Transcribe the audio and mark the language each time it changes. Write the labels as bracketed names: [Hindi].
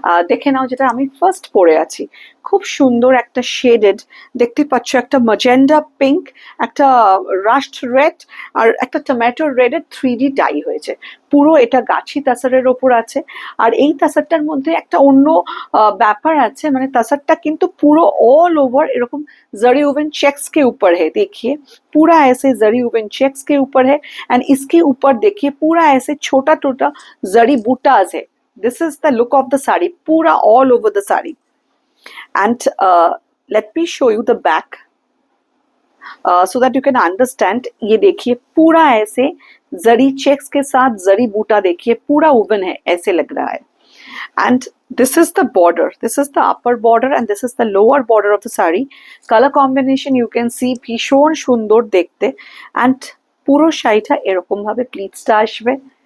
[Bangla] দেখে নাও, যেটা আমি ফার্স্ট পরে আছি, খুব সুন্দর একটা শেডেড, দেখতে পাচ্ছ, একটা ম্যাজেন্ডা পিঙ্ক, একটা রাস্ট রেড আর একটা টমেটো রেডের 3D ডাই হয়েছে। পুরো এটা গাছি তাসারের ওপর আছে। আর এই তাসারটার মধ্যে একটা অন্য ব্যাপার আছে, মানে তাসারটা কিন্তু পুরো [Hindi] ऑल ओवर एरकम जरी वुवन चेक्स के ऊपर है। देखिए पूरा ऐसे जरी वुवन चेक्स के ऊपर है, एंड इसके ऊपर देखिए पूरा ऐसे छोटा छोटा जरी बूटाज है। [English] This is the look of the sari, पूरा all over the sari. And let me show you the back so that you can understand. [Hindi] ये देखिए पूरा ऐसे जरी चेक्स के साथ जरी बूटा, देखिए पूरा वुवन है, ऐसे लग रहा है। [English] And this is the border, this is the upper border and this is the lower border of the sari. Color combination you can see [Bangla] ভীষণ সুন্দর দেখতে। and পুরো শাড়িটা এরকম ভাবে প্লিটসটা আসবে।